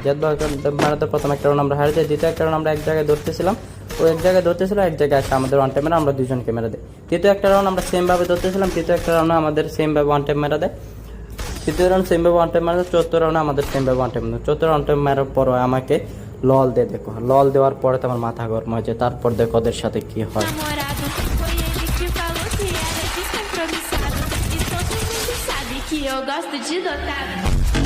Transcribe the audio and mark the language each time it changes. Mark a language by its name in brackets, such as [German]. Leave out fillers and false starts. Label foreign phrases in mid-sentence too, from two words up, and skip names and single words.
[Bangla] জিয়াদ ভাই মেরে দেয়, প্রথম একটা রাউন্ড আমরা হারে যাই। দ্বিতীয় একটা রাউন্ড আমরা এক জায়গায় ধরতেছিলাম, ও এক জায়গায় ধরতেছিল, এক জায়গায় আসে আমাদের [English] one time [Bangla] মেরে আমরা দুজনকে মেরে দেয়। তৃতীয় একটা রাউন্ড আমরা সেম ভাবে ধরতেছিলাম, তৃতীয় একটা রাউন্ড আমাদের সেম ভাবে [English] one time [Bangla] মেরে দেয়। তৃতীয় রাউন্ড সেম ভাবে [English] one time [Bangla] মেরে দেয়। চতুর্থ রাউন্ডে আমাদের সেম ভাবে [English] one time [Bangla] মেরে দেয়। চতুর্থ রাউন্ড টাইম মারার পর আমাকে লল দিয়ে দেখো, লল দেওয়ার পরে তো আমার মাথা গরম হয়েছে। তারপর দেখো ওদের সাথে কি হয়। [Portuguese] Namorado, foi ele que falou que era descompromissado. E todo mundo sabe que eu gosto de dotado.